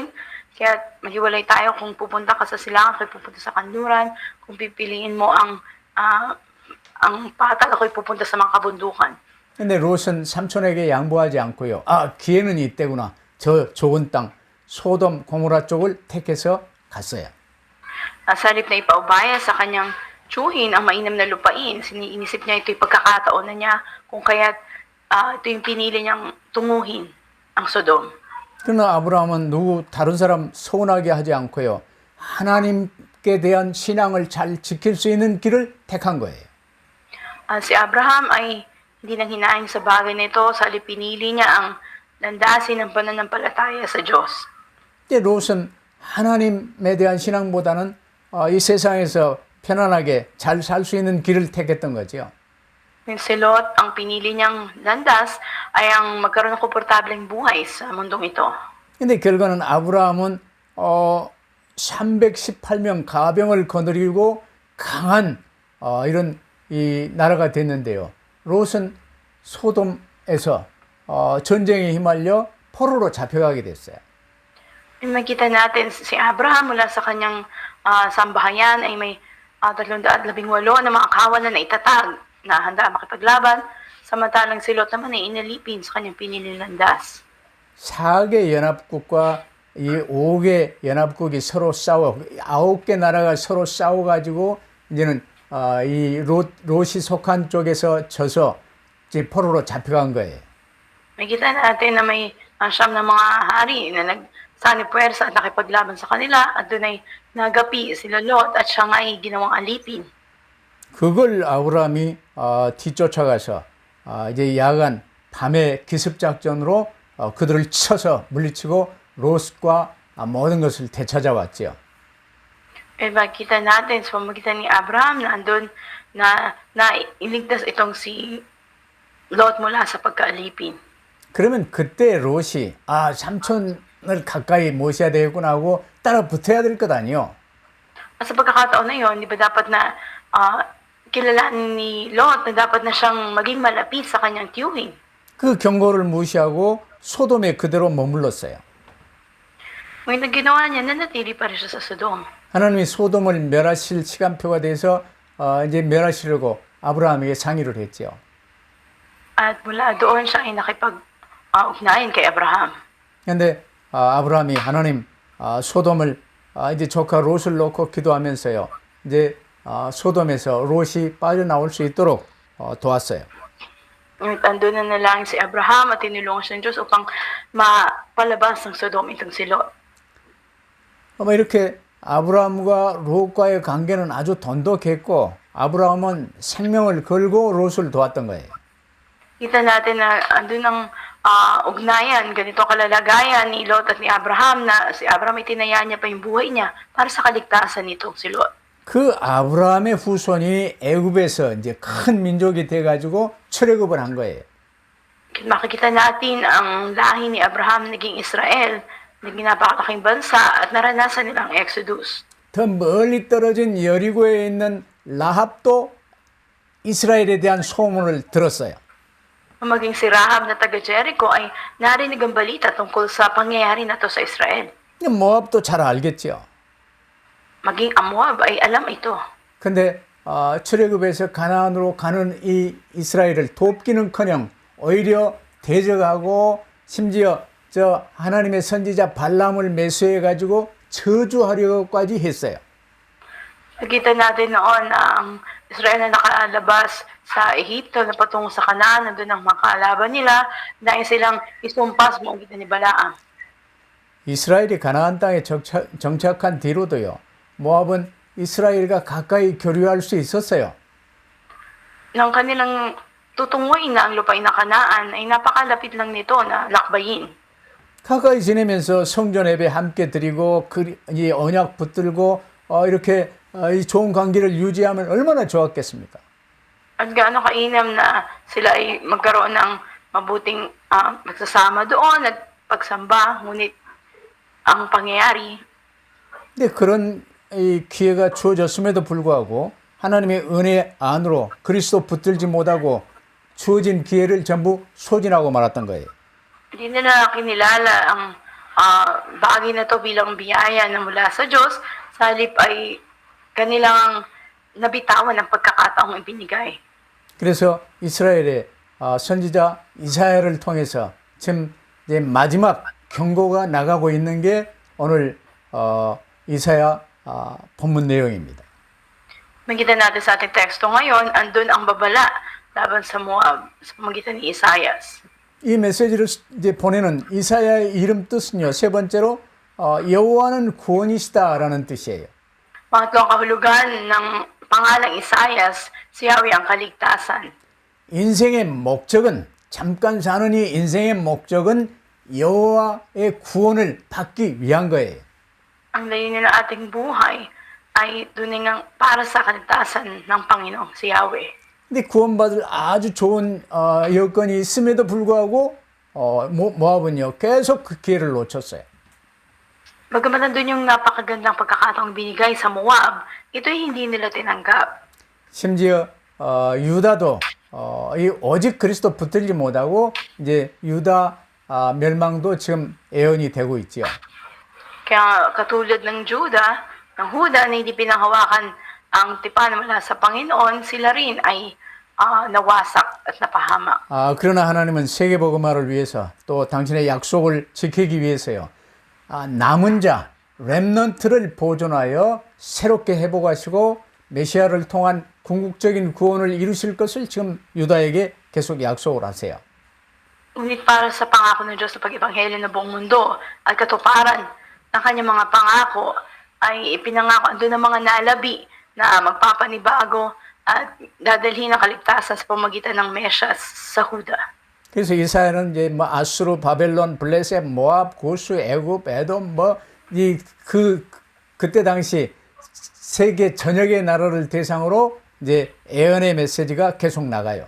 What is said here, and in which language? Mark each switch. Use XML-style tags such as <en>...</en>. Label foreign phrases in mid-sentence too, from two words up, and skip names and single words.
<tl>Kaya maghiwalay tayo kung pupunta ka sa silangan, ako'y pupunta sa kanluran. Kung pipiliin mo ang patag, ako'y pupunta sa mga kabundukan.</tl> <ko>근데 롯은 삼촌에게 양보하지 않고요. 기회는 이때구나. 저 좋은 땅, 소돔, 고모라 쪽을 택해서 갔어요.</ko> <tl>Sa halip na ipaubaya sa kanyang tsuhin ang mainam na lupain, inisip niya ito'y pagkakataon na niya kung kaya't ito yung pinili niyang tunguhin ang Sodom.</tl> <ko>그러나 아브라함은 다른 사람 서운하게 하지 않고요. 하나님께 대한 신앙을 잘 지킬 수 있는 길을 택한 거예요.</ko> <tl>Si Abraham ay hindi nang hinaing sa bagay nito, sa halip pinili niya ang landasin ng pananampalataya sa Diyos.</tl> <ko>이제 롯은 하나님에 대한 신앙보다는 이 세상에서 편안하게 잘 살 수 있는 길을 택했던 거죠.</ko> <tl>Si Lot, ang pinili niyang landas ay ang magkaroon ng komportableng buhay sa mundong ito.</tl> <ko>근데 결과는 아브라함은 318명 가병을 거느리고 강한 이런 이 나라가 됐는데요. 롯은 소돔에서 전쟁에 휘말려 포로로 잡혀가게 됐어요.</ko> <tl>Makita natin si Abraham mula sa kanyang sambahayan ay may 318 na mga kawalan na itatag na handa makipaglaban, samantalang si Lot naman ay inalipin sa kanyang piniling landas.</tl> <ko>4개 연합국과 이 5개 연합국이 서로 싸워 9개 나라가 서로 싸워가지고 이제는 이 롯이 속한 쪽에서 져서 이제 포로로 잡혀간 거예요.</ko> <tl>Makita natin na may siyam na mga hari na nagsanib puwersa at nakipaglaban sa kanila at doon ay nagapi sila Lot at siya nga ay ginawang alipin.</tl> <ko>그걸 아브라함이 뒤쫓아가서 이제 야간 밤에 기습 작전으로 그들을 쳐서 물리치고 롯과 모든 것을 되찾아왔지요.</ko> <tl>Makita natin sa pamagitan ni Abraham na andun na iligtas itong si Lot mula sa pagkaalipin.</tl> <ko>그러면 그때 롯이 삼촌을 가까이 모셔야 되겠구나 하고 따라 붙어야 될 것 아니요.</ko> <tl>Sa pagkakataon na yun, di ba dapat na kilalanin ni Lot na dapat na siyang maging malapit sa kanyang tiyuhin.</tl> <ko>그 경고를 무시하고 소돔에 그대로 머물렀어요.</ko> <tl>Ngayon ginawa niya, nanatili pa rin siya sa Sodom.</tl> <ko>하나님이 소돔을 멸하실 시간표가 돼서 이제 멸하시려고 아브라함에게 상의를 했지요.</ko> <tl>At mula doon siya ay nakipag-ugnayan kay Abraham.</tl> <ko>그런데 아브라함이 하나님 소돔을 이제 조카 롯을 놓고 기도하면서요. 이제 소돔에서 롯이 빠져나올 수 있도록 도왔어요.</ko> <tl>Ngunit andun na lang si Abraham at tinulungan siya ng Diyos upang mapalabas ng Sodom itong si Lot.</tl> <ko>이렇게 아브라함과 롯과의 관계는 아주 돈독했고 아브라함은 생명을 걸고 롯을 도왔던 거예요.</ko> <tl>Kita natin na andun ang ugnayan, ganito kalalagayan ni Lot at ni Abraham na si Abraham itinaya niya pa yung buhay niya para sa kaligtasan nitong si Lot.</tl> <ko>그 아브라함의 후손이 애굽에서 이제 큰 민족이 돼가지고 출애굽을 한 거예요.</ko> <tl>Makikita natin ang lahi ni Abraham naging Israel, naging napakalaking bansa at naranasan nilang Exodus.</tl> <ko>더 멀리 떨어진 여리고에 있는 라합도 이스라엘에 대한 소문을 들었어요.</ko> <tl>Maging si Rahab na taga Jericho ay narinig ang balita tungkol sa pangyayari na to sa Israel.</tl> <ko>모압도 잘 알겠죠.</ko> <tl>Maging ang Moab ay alam ito.</tl> <ko>근데 출애굽에서 가나안으로 가는 이 이스라엘을 돕기는커녕 오히려 대적하고 심지어 저 하나님의 선지자 발람을 매수해 가지고 저주하려고까지 했어요.</ko> <tl>Nakita natin noon na ang Israel na nakalabas sa Ehipto na patungo sa Canaan, nandun ang makalaban nila, dahil silang isumpas mo kita ni Balaam.</tl> <ko>이스라엘이 가나안 땅에 정착한 뒤로도요. 모압은 이스라엘과 가까이 교류할 수 있었어요.</ko> <tl>Nang kanilang tutunguin na ang lupain na Kanaan, ay napakalapit lang nito na lakbayin.</tl> <ko>가까이 지내면서 성전 예배 함께 드리고 이 언약 붙들고 이렇게 이 좋은 관계를 유지하면 얼마나 좋았겠습니까?</ko> <tl>At gaano kainam na sila ay magkaroon ng mabuting magsasama doon at pagsamba, ngunit ang pangyayari,</tl> <ko>근데 그런 이 기회가 주어졌음에도 불구하고 하나님의 은혜 안으로 그리스도 붙들지 못하고 주어진 기회를 전부 소진하고 말았던 거예요.</ko> <tl>hindi nila kinilala ang bagay na to bilang biyaya na mula sa Diyos, sa halip ay kanilang nabitawan ang pagkakataong ibinigay.</tl> <ko>그래서 이스라엘의 선지자 이사야를 통해서 지금 이제 마지막 경고가 나가고 있는 게 오늘 이사야 본문 내용입니다.</ko> <tl>Makita natin sa ating teksto ngayon, andun ang babala laban sa Moab sa pamagitan ni Isaias.</tl> <ko>이 메시지를 이제 보내는 이사야의 이름 뜻은요. 세 번째로 여호와는 구원이시다라는 뜻이에요.</ko> <tl>Pangatlong kahulugan ng pangalang Isaias, si Yahweh ang kaligtasan.</tl> <ko>인생의 목적은 잠깐 사는 이 인생의 목적은 여호와의 구원을 받기 위한 거예요.</ko> <tl>Ang layunin ng ating buhay ay tunay ngang para sa kaligtasan ng Panginoon, si Yahweh.</tl> <ko>근데 구원받을 아주 좋은 여건이 있음에도 불구하고 모압은요 계속 그 기회를 놓쳤어요.</ko> <tl>Bagamat nandun yung napakagandang pagkakataong binigay sa Moab, ito'y hindi nila tinanggap.</tl> <ko>심지어 유다도 오직 그리스도 붙들지 못하고 이제 유다 멸망도 지금 예언이 되고 있지요.</ko> <tl>Kaya katulad ng Huda na hindi pinanghawakan ang tipan mula sa Panginoon, sila rin ay nawasak at napahamak.</tl> <ko>그러나 하나님은 세계복음화를 위해서 또 당신의 약속을 지키기 위해서요. 남은 자, 렘넌트를 보존하여 새롭게 회복하시고 메시아를 통한 궁극적인 구원을 이루실 것을 지금 유다에게 계속 약속을 하세요.</ko> <tl>Ngunit para sa pangako ng Diyos sa pag-ibanghelyo ng buong mundo at katuparan ng kanyang mga pangako ay ipinangako andun ng mga nalabi na magpapanibago at dadalhin ang kaligtasan sa pamagitan ng Mesyas sa Huda.</tl> <ko>그래서 이사야는 이제 뭐 아수르, 바벨론, 블레셋, 모압, 고수, 애굽, 에돔 그때 당시 세계 전역의 나라를 대상으로 이제 예언의 메시지가 계속 나가요.</ko>